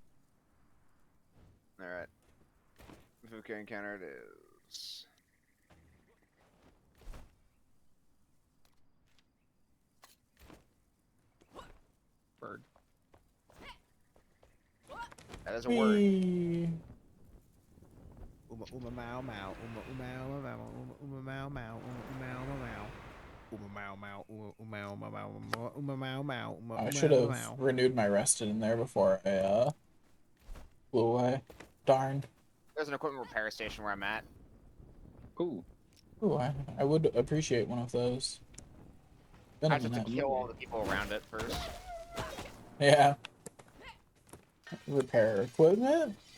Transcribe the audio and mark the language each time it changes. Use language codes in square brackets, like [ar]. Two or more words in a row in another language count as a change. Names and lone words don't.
[en] All right. Fuka encounter it is. Bird. That is a word. Whee! Uma uma mau mau. Uma mau mau. Uma mau mau. Uma mau mau. Uma mau mau. Uma mau mau. Uma mau mau. I should have renewed my rested in there before I flew away. Darn. There's an equipment repair station where I'm at. Ooh. Ooh, I would appreciate one of those. Been I a just have to minute. kill all the people around it first. Yeah. Repair equipment.